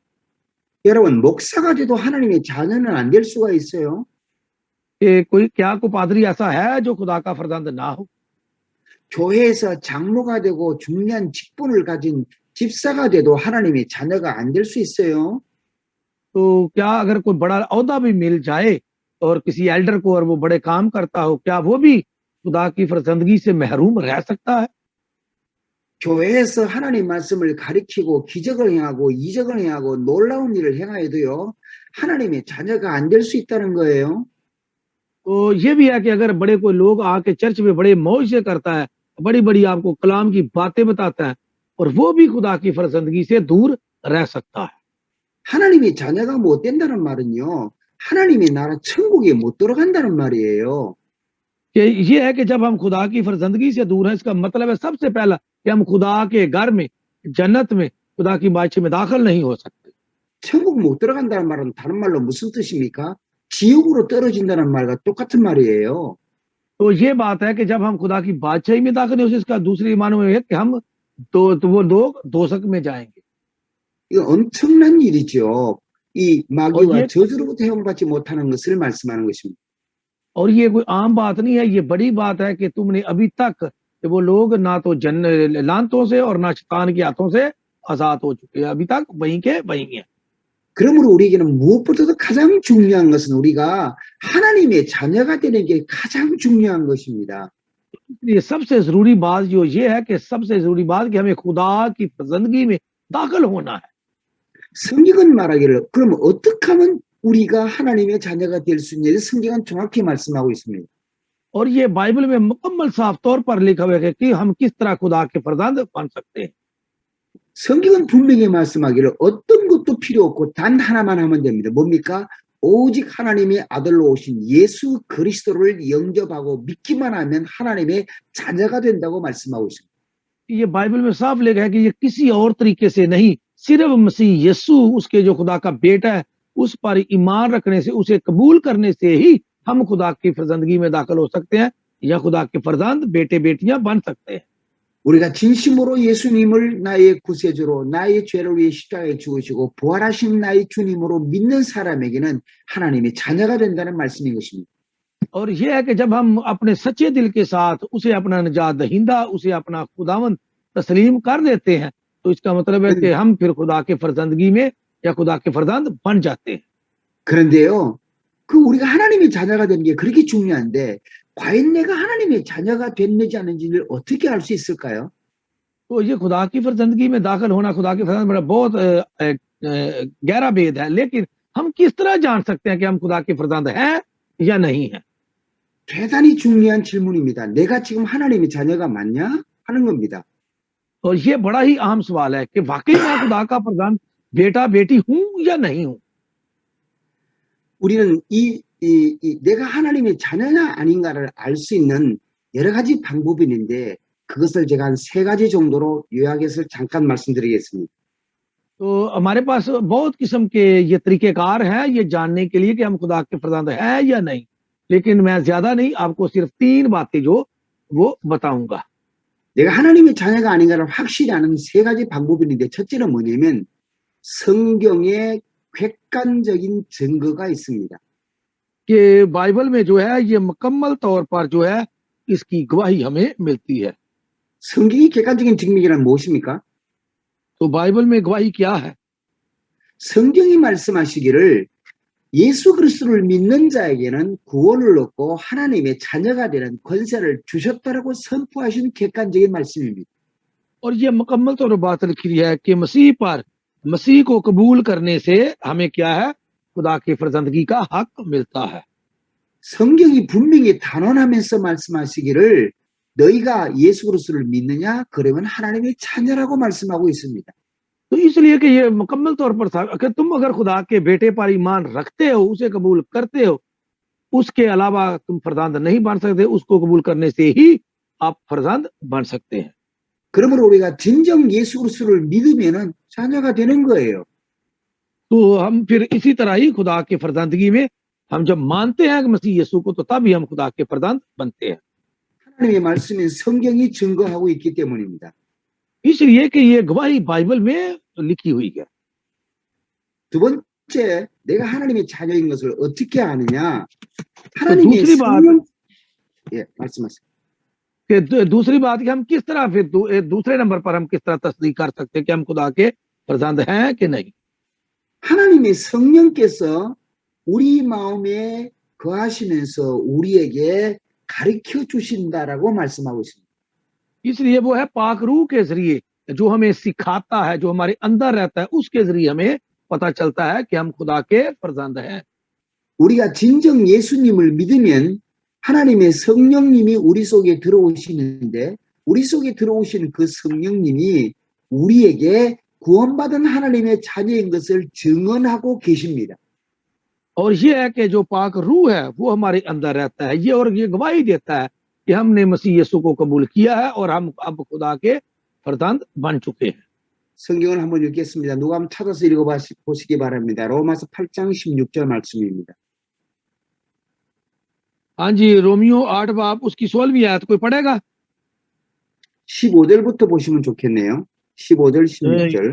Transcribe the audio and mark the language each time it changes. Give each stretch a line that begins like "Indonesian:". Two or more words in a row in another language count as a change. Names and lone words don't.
Korean: 여러분 목사가 돼도 하나님의 자녀는 안 될 수가 있어요.
Urdu: کہ کوئی کیا کوئی پادری ایسا ہے جو خدا کا فرزند نہ ہو?
Korean: 교회에서 장로가 되고 중요한 직분을 가진 집사가 돼도 하나님의 자녀가 안 될 수 있어요.
Urdu: تو کیا اگر کوئی بڑا عہدہ بھی مل جائے اور کسی ایلڈر کو اور وہ بڑے کام کرتا ہو، کیا وہ بھی خدا کی فرزندگی سے محروم رہ سکتا ہے?
Korean: 교회에서 하나님 말씀을 가리키고 기적을 행하고 이적을 행하고 놀라운 일을 행하여도요 하나님의 자녀가 안 될 수 있다는 거예요.
Urdu: تو یہ بھی ہے کہ اگر بڑے کوئی لوگ آکے چرچ میں بڑے موج سے کرتا ہے، بڑی بڑی آپ کو کلام کی باتیں بتاتا ہے اور وہ بھی خدا کی فرزندگی سے دور رہ سکتا ہے.
Korean: 하나님의 자녀가 못 된다는 말은요 하나님의 나라 천국에 못 들어간다는 말이에요.
Urdu: کہ یہ ہے کہ جب ہم خدا کی فرزندگی سے دور ہیں اس کا مطلب ہے سب سے پہلا کہ ہم خدا کے گھر میں جنت میں خدا کی بادشاہی میں داخل نہیں ہو سکتے.
Korean: 천국 못 들어간다는 말은 다른 말로 무슨 뜻입니까? 지옥으로 떨어진다는 말과 똑같은 말이에요.
Urdu: تو یہ بات ہے کہ جب ہم خدا کی بادشاہی میں داخل نہیں ہو اس کا دوسری معنوں میں ہے کہ ہم تو وہ لوگ دوزخ میں جائیں گے.
Korean: 이거 엄청난 일이죠. 이
Urdu: और
Korean: 마귀와
Urdu: ये
Korean: 저주로부터 해방받지 못하는 것을 말씀하는 것입니다.
Urdu: اور یہ کوئی عام بات نہیں ہے، یہ بڑی بات ہے کہ تم نے ابھی تک کہ وہ لوگ نہ تو لعنتوں سے اور نہ شیطان کے ہاتھوں سے آزاد ہو چکے ہیں، ابھی تک وہیں کے وہیں ہیں.
Korean: 그러므로 우리에게는 무엇보다도 가장 중요한 것은 우리가 하나님의 자녀가 되는 게 가장 중요한 것입니다.
Urdu: یہ سب سے ضروری بات جو یہ ہے کہ سب سے ضروری بات کہ ہمیں خدا کی پسندگی میں داخل ہونا ہے.
Korean: 성경은 말하기를 그럼 어떻게 하면 우리가 하나님의 자녀가 될 수 있는지 성경은 정확히 말씀하고 있습니다.
Urdu: اور یہ بائبل میں مکمل صاف طور پر لکھا ہوا ہے کہ ہم کس طرح خدا کے فرزند بن سکتے ہیں.
Korean: 성경은 분명히 말씀하기를 어떤 것도 필요 없고 단 하나만 하면 됩니다. 뭡니까? 오직 하나님의 아들로 오신 예수 그리스도를 영접하고 믿기만 하면 하나님의 자녀가 된다고 말씀하고 있습니다.
Urdu: یہ بائبل میں صاف لکھا ہے کہ یہ کسی اور طریقے سے نہیں، صرف مسیح یسوع اس کے جو خدا کا بیٹا ہے اس پر ایمان رکھنے سے، اسے قبول کرنے سے ہی ہم خدا کی فرزندگی میں داخل ہو سکتے ہیں یا خدا کے فرزند بیٹے بیٹیاں بن سکتے ہیں.
Korean: 우리가 진심으로 예수님을 나의 구세주로 나의 죄를 위해 십자가에 죽으시고 부활하신 나의 주님으로 믿는 사람에게는 하나님의 자녀가 된다는 말씀인 것입니다.
Urdu: اور یہ ہے کہ جب ہم اپنے سچے دل کے ساتھ اسے اپنا نجات دہندہ، اسے اپنا خداوند تسلیم کر دیتے ہیں، تو اس کا مطلب ہے کہ ہم پھر خدا کے فرزندگی میں یا خدا کے فرزند بن جاتے ہیں.
Korean: 그런데요, 우리가 하나님의 자녀가 되는 게 그렇게 중요한데 과연 내가 하나님의 자녀가 됐는지 아닌지를 어떻게 알 수 있을까요?
Urdu: تو یہ خدا کی فرزندگی میں داخل ہونا، خدا کی فرزند بڑا بہت گہرا بھید ہے، لیکن ہم کس طرح جان سکتے ہیں کہ ہم خدا کے فرزند ہیں یا نہیں ہے?
Korean: 대단히 중요한 질문입니다. 내가 지금 하나님의 자녀가 맞냐? 하는 겁니다.
Urdu: اور یہ بڑا ہی اہم سوال ہے کہ واقعی میں خدا کا فرزند بیٹا بیٹی ہوں یا نہیں ہوں.
Korean: 우리는 내가 하나님의 자녀냐 아닌가를 알 수 있는 여러 가지 방법이 있는데 그것을 제가 한 3가지 정도로 요약해서 잠깐 말씀드리겠습니다.
Urdu: تو ہمارے پاس بہت قسم کے یہ طریقہ کار ہیں یہ جاننے کے لیے کہ ہم خدا کے فرزند ہیں یا نہیں، لیکن میں زیادہ نہیں، آپ کو صرف 3 باتیں جو وہ بتاؤں گا.
Korean: 내가 하나님의 자녀가 아닌가를 확실히 아는 3가지 방법이 있는데 첫째는 뭐냐면 성경에 객관적인 증거가 있습니다.
Urdu: کہ بائبل میں جو ہے یہ مکمل طور پر جو ہے اس کی گواہی ہمیں ملتی ہے.
Korean: 성경이 객관적인 증명이란 무엇입니까?
Urdu: تو بائبل میں گواہی کیا ہے?
Korean: 성경이 말씀하시기를 예수 그리스도를 믿는 자에게는 구원을 얻고 하나님의 자녀가 되는 권세를 주셨다라고 선포하신 객관적인 말씀입니다.
Urdu: اور یہ مکمل طور پر بات لکھی ہے کہ مسیح کو قبول کرنے سے ہمیں کیا ہے? خدا کی فرزندگی کا حق ملتا ہے.
Korean: 성경이 분명히 단언하면서 말씀하시기를 너희가 예수 그리스도를 믿느냐? 그러면 하나님의 자녀라고 말씀하고 있습니다.
Urdu: تو اس لیے کہ یہ مکمل طور پر تھا کہ تم اگر خدا کے بیٹے پر ایمان رکھتے ہو، اسے قبول کرتے ہو، اس کے علاوہ تم فرزند نہیں بن سکتے، اس کو قبول کرنے سے ہی آپ فرزند بن سکتے ہیں.
Korean: 그러므로 우리가 진정 예수 그리스도를 믿으면은 자녀가 되는 거예요.
Urdu: تو ہم پھر اسی طرح ہی خدا کی فرزندگی میں ہم جب مانتے ہیں کہ مسیح یسوع کو، تو تبھی ہم خدا کے فرزند بنتے ہیں.
Korean: 하나님의 말씀인 성경이 증거하고 있기 때문입니다.
Urdu: اس لیے کہ یہ گواہی بائبل میں لکھی ہوئی ہے.
Korean: 두 번째, 내가 하나님의 자녀인 것을 어떻게 아느냐?
Urdu: तो
Korean: 하나님의
Urdu: دوسری بات
Korean: 성령, 예, 말씀하세요.
Urdu: کہ دوسری بات کہ ہم کس طرح پھر دوسرے نمبر پر ہم کس طرح تصدیق کر سکتے ہیں کہ ہم خدا کے فرزند ہیں کہ نہیں.
Korean: 하나님의 성령께서 우리 마음에 거하시면서 우리에게 가르쳐 주신다라고 말씀하고 있습니다.
Urdu: اس لیے وہ ہے پاک روح کے ذریعے جو ہمیں سکھاتا ہے، جو ہمارے اندر رہتا ہے، اس کے ذریعے ہمیں پتا چلتا ہے کہ ہم خدا کے فرزند ہیں.
Korean: 우리가 진정 예수님을 믿으면 하나님의 성령님이 우리 속에 들어오시는데 우리 속에 들어오시는 그 성령님이 우리에게 구원받은 하나님의 자녀인 것을 증언하고 계십니다.
Urdu: اور یہ ہے کہ جو پاک روح ہے وہ ہمارے اندر رہتا ہے، یہ گواہی دیتا ہے کہ ہم نے مسیح یسوع کو قبول کیا ہے اور ہم اب خدا کے فرزند بن چکے ہیں.
Korean: 성경을 한번 읽겠습니다. 누가 한번 찾아서 읽어보시기 바랍니다. 로마서 8장 16절 말씀입니다.
Urdu: ہاں جی، رومیوں 8 باب اس کی 16ویں آیت کوئی پڑھے گا?
Korean: 15절부터 보시면 좋겠네요. 15절, 16절.